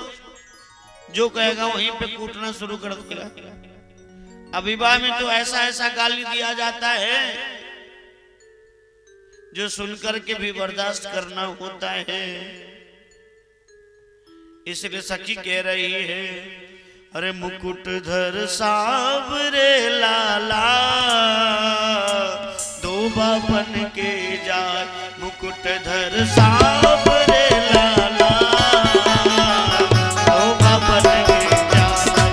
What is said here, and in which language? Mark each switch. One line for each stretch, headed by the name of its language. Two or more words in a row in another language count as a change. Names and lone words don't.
Hindi: जो कहेगा वहीं पे कूटना शुरू कर देगा। विवाह में तो ऐसा ऐसा गाली दिया जाता है जो सुनकर के भी बर्दाश्त करना होता है। इसलिए सखी कह रही है
Braj: अरे मुकुटधर सांवरे लाला दो बापन के जाए। मुकुटधर सांवरे लाला दो बापन के जाए।